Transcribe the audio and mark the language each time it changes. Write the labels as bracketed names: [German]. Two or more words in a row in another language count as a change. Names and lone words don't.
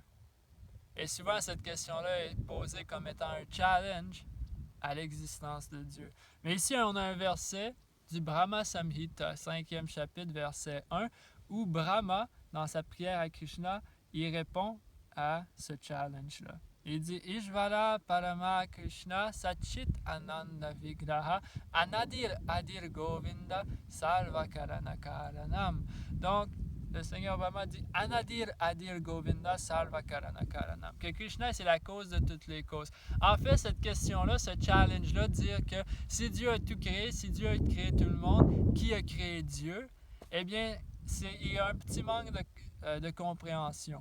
[French] Et souvent, cette question-là est posée comme étant un challenge à l'existence de Dieu. Mais ici, on a un verset du Brahma Samhita, 5e chapitre, verset 1, où Brahma, dans sa prière à Krishna, il répond à ce challenge-là. Il dit: [Sanskrit] Ishvara Parama Krishna Satchit Ananda Vigraha Anadir Adir Govinda Sarvakarana Karanam. [French] Donc, le Seigneur Brahma dit [Sanskrit] Anadir Adir Govinda Sarvakarana Karanam. [French] Que Krishna, c'est la cause de toutes les causes. En fait, cette question-là, ce challenge-là, dire que si Dieu a tout créé, si Dieu a créé tout le monde, qui a créé Dieu? Eh bien, il y a un petit manque de compréhension.